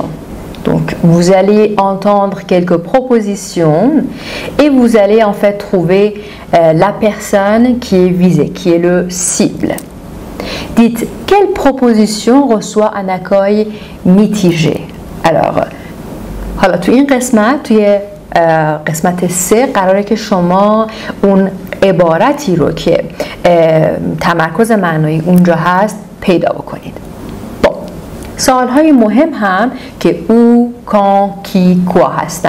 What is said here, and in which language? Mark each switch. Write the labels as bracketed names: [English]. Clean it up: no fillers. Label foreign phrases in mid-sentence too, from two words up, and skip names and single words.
[French] Donc, vous allez entendre quelques propositions et vous allez en fait trouver la personne qui est visée, qui est le cible. Dites quelle proposition reçoit un accueil mitigé. Alors, [Persian] حالا تو این قسمت توی قسمت 3 قراره که شما اون عبارتی رو که تمرکز معنایی اونجا هست پیدا بکنید. سوال‌های مهم هم که [French] où, quand, qui, quoi [Persian] هستن.